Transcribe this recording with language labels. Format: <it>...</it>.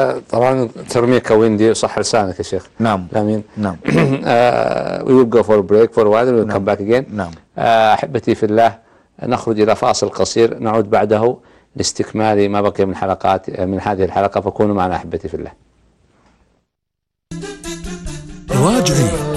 <ar>طبعا ترميك ويندي صح لسانك يا شيخ. نعم. آمين. نعم.</ar> <en>We will go for a break for a while and we'll come back again.</en> <ar>نعم. أحبتي في الله، نخرج إلى فاصل قصير، نعود بعده لاستكمال ما بقي من حلقات من هذه الحلقة، فكونوا معنا أحبتي في الله. راجعي.</ar>